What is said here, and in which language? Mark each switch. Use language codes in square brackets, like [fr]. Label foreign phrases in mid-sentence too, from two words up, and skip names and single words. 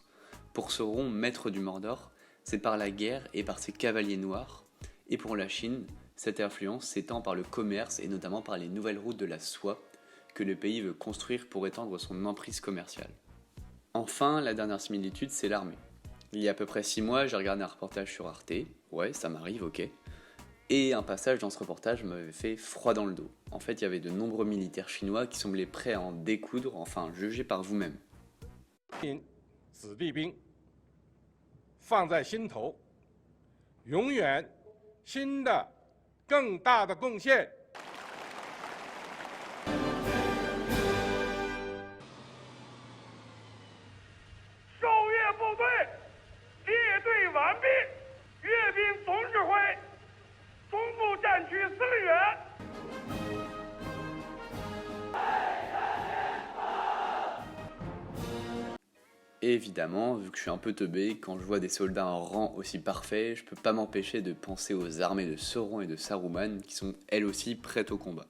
[fr] Pour Sauron, maître du Mordor, c'est par la guerre et par ses cavaliers noirs, et pour la Chine, cette influence s'étend par le commerce et notamment par les nouvelles routes de la soie que le pays veut construire pour étendre son emprise commerciale. Enfin, la dernière similitude, c'est l'armée. Il y a à peu près 6 mois, j'ai regardé un reportage sur Arte, ouais, ça m'arrive, ok. Et un passage dans ce reportage m'avait fait froid dans le dos. En fait, il y avait de nombreux militaires chinois qui semblaient prêts à en découdre, enfin, jugez par vous-même. [zh] 子弟兵放在心头，永远新的更大的贡献。受阅部队列队完毕，阅兵总指挥，中部战区司令员。 [fr] Et évidemment, vu que je suis un peu teubé, quand je vois des soldats en rang aussi parfait, je peux pas m'empêcher de penser aux armées de Sauron et de Saruman qui sont elles aussi prêtes au combat.